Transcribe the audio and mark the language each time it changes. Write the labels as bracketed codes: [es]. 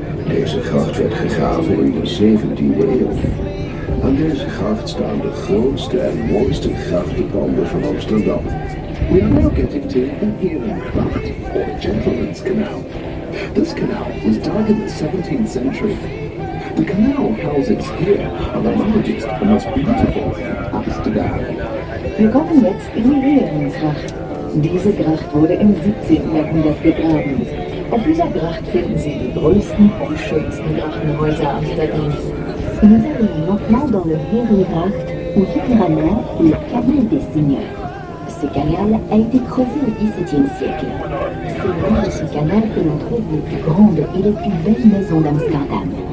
[nl] Deze gracht werd gegraven in de 17e eeuw. Aan deze gracht staan de grootste en mooiste grachtenpanden van Amsterdam. [en] We are now getting to the Herengracht, or Gentleman's Canal. This canal was dug in the 17th century. The canal houses here are the largest and most beautiful in Amsterdam. [de] Wir kommen jetzt in die Herengracht. Diese Gracht wurde im 17. Jahrhundert gegraben. Auf dieser Gracht finden Sie die größten und schönsten Grachtenhäuser Amsterdams. [fr] Nous arrivons maintenant dans le Herengracht, ou littéralement le Canal des Seigneurs. Ce canal a été creusé au XVIIe siècle. C'est au long de ce canal que l'on trouve les plus grandes et les plus belles maisons d'Amsterdam.